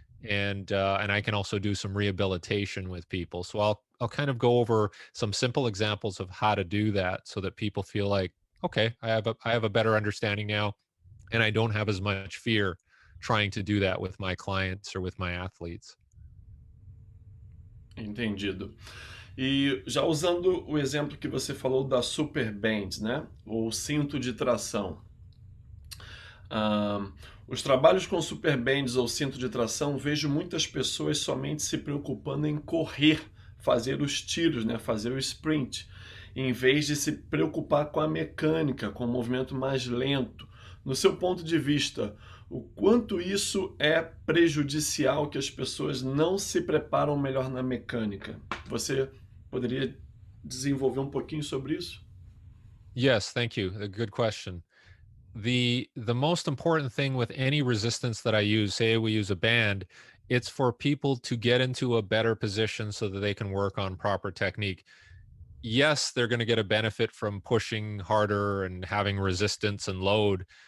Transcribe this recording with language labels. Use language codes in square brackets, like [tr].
[en] And I can also do some rehabilitation with people. So I'll kind of go over some simple examples of how to do that so that people feel like, okay, I have a better understanding now, and I don't have as much fear trying to do that with my clients or with my athletes. [pt] Entendido. E já usando o exemplo que você falou da super band, né? Ou cinto de tração. Os trabalhos com super bands ou cinto de tração, vejo muitas pessoas somente se preocupando em correr, fazer os tiros, né? Fazer o sprint, em vez de se preocupar com a mecânica, com o movimento mais lento. No seu ponto de vista, o quanto isso é prejudicial, que as pessoas não se preparam melhor na mecânica? Você poderia desenvolver um pouquinho sobre isso? [en] Yes, thank you. A good question. The most important thing with any resistance that I use, say we use a band, it's for people to get into a better position so that they can work on proper technique. Yes, they're going to get a benefit from pushing harder and having resistance and load.